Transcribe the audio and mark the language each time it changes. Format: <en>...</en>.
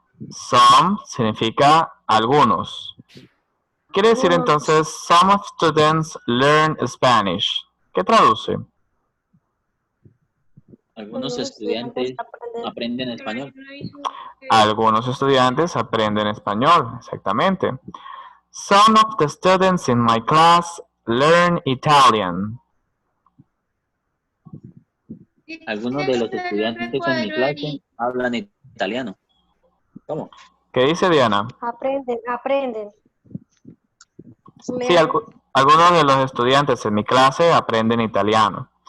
<es>Some significa algunos. Quiere decir entonces,</es> <en>some of students learn Spanish.</en> <es>¿Qué traduce? Algunos estudiantes aprenden español. Algunos estudiantes aprenden español, exactamente.</es> <en>Some of the students in my class learn Italian.</en> <es>Algunos de los estudiantes en mi clase hablan italiano. ¿Cómo? ¿Qué dice Diana? Aprenden. Sí, algunos de los estudiantes en mi clase aprenden italiano.</es>